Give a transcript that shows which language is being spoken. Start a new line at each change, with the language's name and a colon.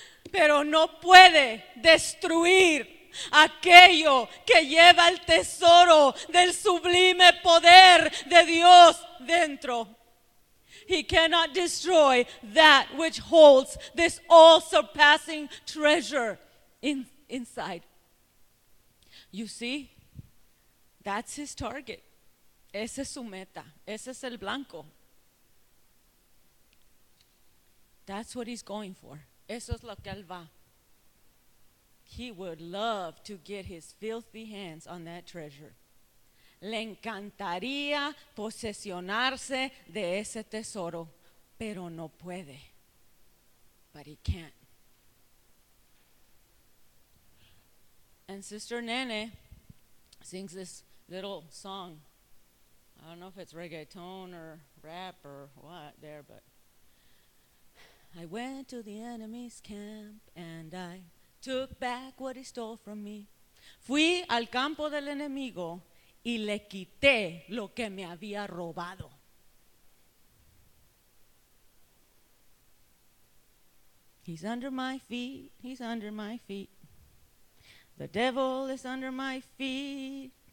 Spanish: Pero no puede destruir aquello que lleva el tesoro del sublime poder de Dios dentro.
English: He cannot destroy that which holds this all-surpassing treasure inside. You see, that's his target.
Spanish: Ese es su meta. Ese es el blanco.
English: That's what he's going for.
Spanish: Eso es lo que él va.
English: He would love to get his filthy hands on that treasure.
Spanish: Le encantaría posesionarse de ese tesoro, pero no puede.
English: But he can't. And Sister Nene sings this little song. I don't know if it's reggaeton or rap or what there, but I went to the enemy's camp and I took back what he stole from me.
Spanish: Fui al campo del enemigo y le quité lo que me había robado.
English: He's under my feet, he's under my feet. The devil is under my feet.